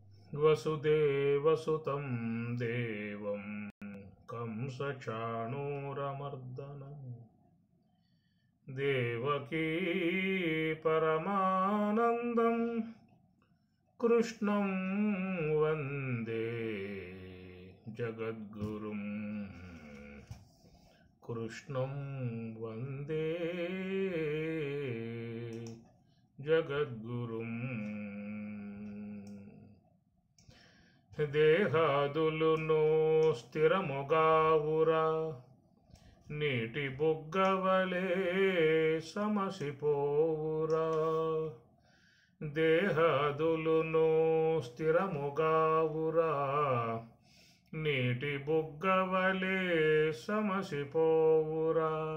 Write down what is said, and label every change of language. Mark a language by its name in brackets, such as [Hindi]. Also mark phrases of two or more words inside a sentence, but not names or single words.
[Sanskrit] वसुदेवसुतं देवं कंसचाणूरमर्दनं देवकी परमानन्दं कृष्णं वन्दे जगद्गुरुं कृष्णं वन्दे जगद्गुरुं [Telugu] దేహాదులును స్థిరముగావురా నీటి బుగ్గవలే సమసిపోవురా దేహాదులును స్థిరముగావురా నీటి బుగ్గవలే సమసిపోవురా